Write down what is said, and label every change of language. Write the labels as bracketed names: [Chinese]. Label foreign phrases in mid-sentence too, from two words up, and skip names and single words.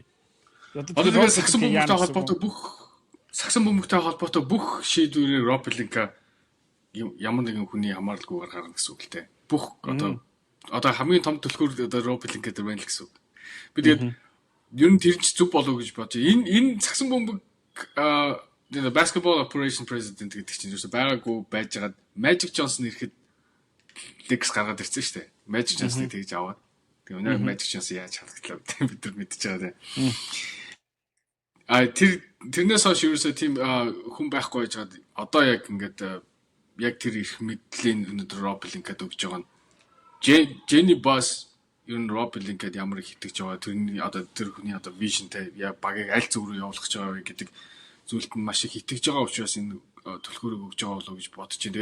[Mongolian] Одоо сагсан бөмбөгтэй холбоотой бүх шийдвэрийг Роб Пеленка ямар нэгэн хүний хамааралгүйгээр гаргана гэсэн үг л дээ. Бүх одоо хамгийн том төлхөр одоо Роб Пеленка дээр байна л гэсэн үг. Би тэгээд ер нь тэр чинь зүг болов гэж бодож. Энэ сагсан бөмбөг [English] basketball operation president [Mongolian] гэдэг чинь юусе байгаагүй байжгаад Magic Johnson ирэхэд Lakers гаргаад ирсэн шүү дээ. Magic Johnson-ыг тэгж аваад. Тэгээ өнөө Magic Johnson яаж халахлаа бид нар мэдчихэж байгаа тийм. Тэрнээс хойш юусе тийм хүн байхгүй байжгаад одоо яг ингээд яг тэр их мэдлийн өнөөдөр Rob Pelinka-д өгж байгаа нь Jenny Buss ер нь Rob Pelinka-д ямар их итгэж байгаа тэрний одоо тэр хүний одоо вижнтэй багийг аль зүг рүү явуулах гэж байгаа вэ гэдэг зүйлд нь маш их итгэж байгаа учраас энэ төлхөөрөг өгж байгаа болов уу гэж бодож байна.